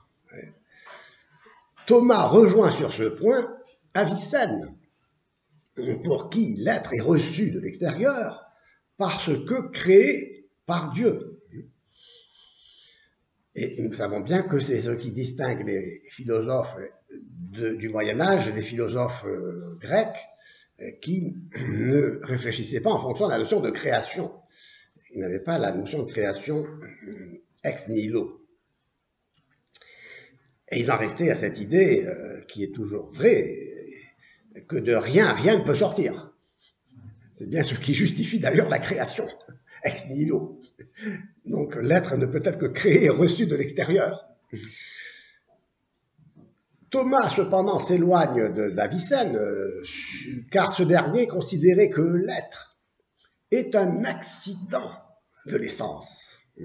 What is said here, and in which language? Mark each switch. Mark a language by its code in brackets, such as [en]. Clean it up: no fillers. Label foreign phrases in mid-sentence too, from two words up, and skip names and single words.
[fr] Thomas rejoint sur ce point Avicenne, pour qui l'être est reçu de l'extérieur parce que créé par Dieu. Et nous savons bien que c'est ce qui distingue les philosophes du Moyen-Âge, les philosophes grecs, qui ne réfléchissaient pas en fonction de la notion de création. Ils n'avaient pas la notion de création [la] ex nihilo. [fr] Et ils en restaient à cette idée, qui est toujours vraie, que de rien, rien ne peut sortir. C'est bien ce qui justifie d'ailleurs la création. [la] ex nihilo. [fr] Donc l'être ne peut être que créé et reçu de l'extérieur. Thomas, cependant, s'éloigne d'Avicenne, car ce dernier considérait que l'être est un accident de l'essence.